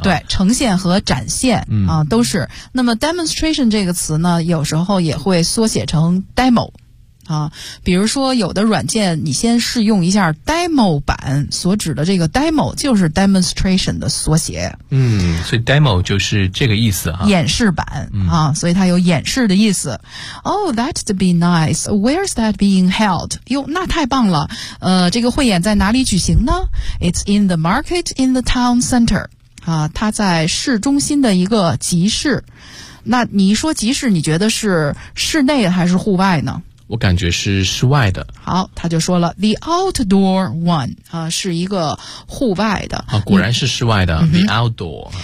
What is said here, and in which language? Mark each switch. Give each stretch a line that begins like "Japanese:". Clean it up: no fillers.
Chinese: 对，呈现和展现啊、都是。那么 demonstration 这个词呢有时候也会缩写成 demo 啊，比如说有的软件你先试用一下 demo 版，所指的这个 demo 就是 demonstration 的缩写。所以 demo 就是这个意思啊，演示版啊，所以它有演示的意思。
English: Oh, that'd be nice. Where's that being held?
Chinese: 哟，那太棒了。这个汇演在哪里举行呢？
English: It's in the market in the town center.
Chinese: 啊，它在市中心的一个集市。那你一说集市，你觉得是室内还是户外呢？我感觉是室外的。好，他就说了
English: the outdoor one
Chinese: 啊，是一个户外的啊，果然是室外的、the outdoor